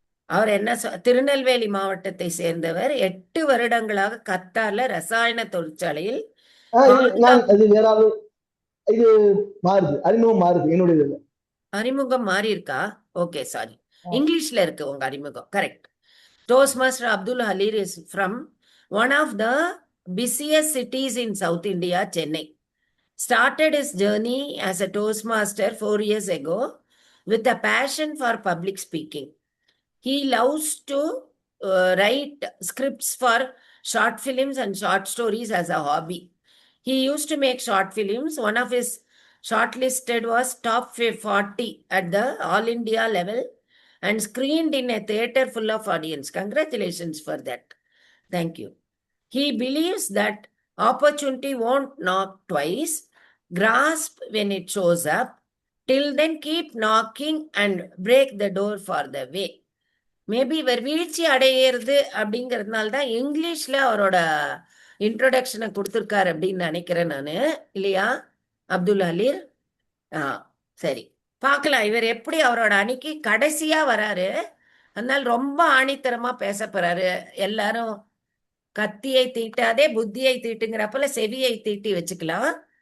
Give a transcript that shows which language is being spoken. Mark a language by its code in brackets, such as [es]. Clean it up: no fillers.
[ta] அவர் திருநெல்வேலி மாவட்டத்தை சேர்ந்தவர். 8 வருடங்களாக கத்தார்ல ரசாயன தொழிற்சாலையில் அறிமுகம் மாறி இருக்கா? ஓகே, சாரி, இங்கிலீஷ்ல இருக்கு உங்க அறிமுகம். [en] Correct. Toastmaster Abdul Halir is from one of the busiest cities in South India, Chennai. Started his journey as a Toastmaster 4 years ago with a passion for public speaking. He loves to write scripts for short films and short stories as a hobby. He used to make short films. One of his shortlisted was top 40 at the All India level and screened in a theatre full of audience. Congratulations for that. Thank you. He believes that opportunity won't knock twice. Grasp when it shows up. Till then keep knocking and break the door for the way. [ta] Maybe இவர் வீழ்ச்சி அடையிறது அப்படிங்கிறதுனால தான் இங்கிலீஷ்ல அவரோட இன்ட்ரோடக்ஷனை கொடுத்துருக்காரு அப்படின்னு நினைக்கிறேன் நானு, இல்லையா அப்துல் ஹலீர்? சரி, பார்க்கலாம் இவர் எப்படி அவரோட அணிக்கு கடைசியா வராரு. அதனால ரொம்ப ஆணித்தரமா பேச போறாரு. எல்லாரும் கத்தியை தீட்டாதே புத்தியை தீட்டுங்கிறப்பல செவியை தீட்டி வச்சுக்கலாம்.